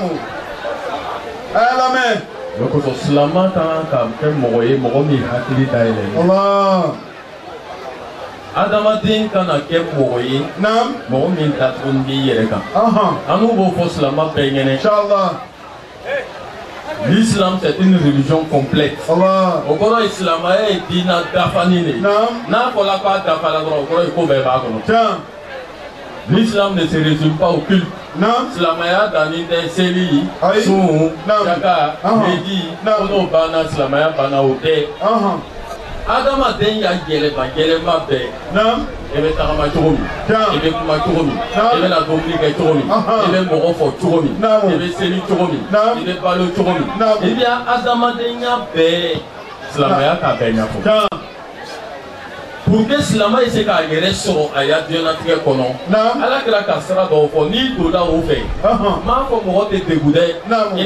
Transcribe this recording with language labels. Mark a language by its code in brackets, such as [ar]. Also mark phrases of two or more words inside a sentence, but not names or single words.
[bm] o kosɔn silama kan ka kɛ mɔgɔ ye mɔgɔ min hakili dayɛlɛ adamaden kana kɛ mɔgɔ ye mɔgɔ min datugu b'i yɛrɛ kan an n'u b'o fɔ silama bɛɛ ɲɛnɛ [fr] l'islam c'est une religion complète [bm] o kɔrɔ ye silamaya ye diinɛ dafani de n'a fɔra k'a dafala dɔrɔn o kɔrɔ ye ko bɛɛ b'a kɔnɔ [fr] l'islam ne se résume pas au culte [bm] silamaya danni tɛ seli sun jaka heji ko n'o banna silamaya banna o tɛ adamaden ya yɛlɛma bɛɛ i bɛ tagama cogo min i bɛ kuma cogo min i bɛ na dumuni kɛ cogo min i bɛ mɔgɔ fɔ cogo min i bɛ seli cogo min i bɛ balo cogo min i bɛ adamadenya bɛɛ silamaya k'a bɛɛ ɲɛfɔ [fr] pour que [bm] silama ye se k'a yɛrɛ sɔrɔ a ya diɲɛlatigɛ kɔnɔ Ala kɛra ka sira dɔw fɔ n'i donna o fɛ m'a fɔ mɔgɔ tɛ degun dɛ i